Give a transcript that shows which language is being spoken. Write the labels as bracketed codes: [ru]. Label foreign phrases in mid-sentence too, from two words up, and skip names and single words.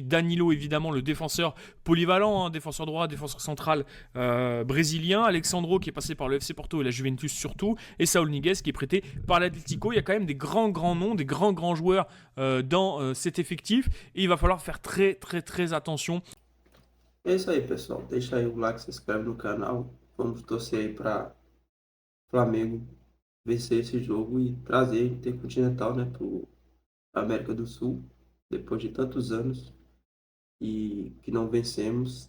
[fr] Danilo, évidemment, le défenseur polyvalent, hein, défenseur droit, défenseur central brésilien. Alexandro, qui est passé par le FC Porto et la Juventus surtout, et Saúl Ñíguez, qui est prêté par l'Atlético. Il y a quand même des grands noms, des grands joueurs dans cet effectif, et il va falloir faire très très très attention. [pt] É isso aí, pessoal. Deixa aí o like, se inscreve no canal. Vamos torcer aí para Flamengo vencer esse jogo e trazer a Intercontinental, né, para a América do Sul, depois de tantos anos e que não vencemos.